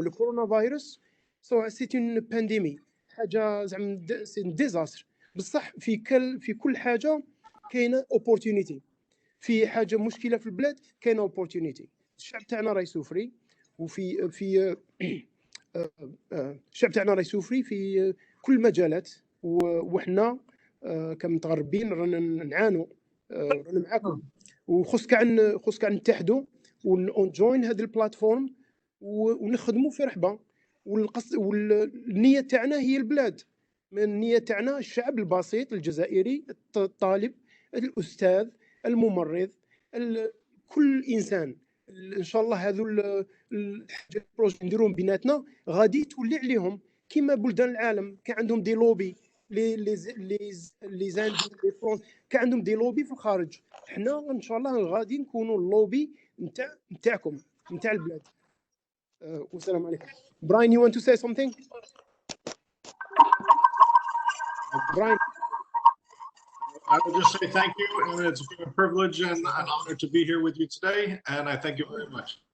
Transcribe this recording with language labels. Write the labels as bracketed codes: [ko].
[fr] Le coronavirus, [en] so [fr] c'est une pandémie. [ar] حاجة زعما [fr] c'est un désastre. [ar] بصح في كل حاجة كاينة [en] opportunity. [ar] في حاجة مشكلة في البلاد كاينة [en] opportunity. [ar] الشعب تاعنا راه يسوفري، وفي الشعب تاعنا راه يسوفري في كل المجالات، وحنا كمتغربين رانا نعانوا، رانا معاكم. وخص كاع نتحدوا ونجوين هذه البلاتفورم ونخدموا في رحبه. والنيه تاعنا هي البلاد، النيه تاعنا الشعب البسيط الجزائري، الطالب، الاستاذ، الممرض، كل انسان. ان شاء الله هذو الحاجات البروجي نديروهم بيناتنا غادي تولي عليهم كما بلدان العالم. كان عندهم دي لوبي لي زاندي لي فرونس، كان عندهم دي لوبي في الخارج. حنا ان شاء الله غادي نكونوا اللوبي نتاعكم نتاع البلاد. والسلام عليكم. [en] Brian, you want to say something? Brian. I will just say thank you, and it's been a privilege and an honor to be here with you today, and I thank you very much.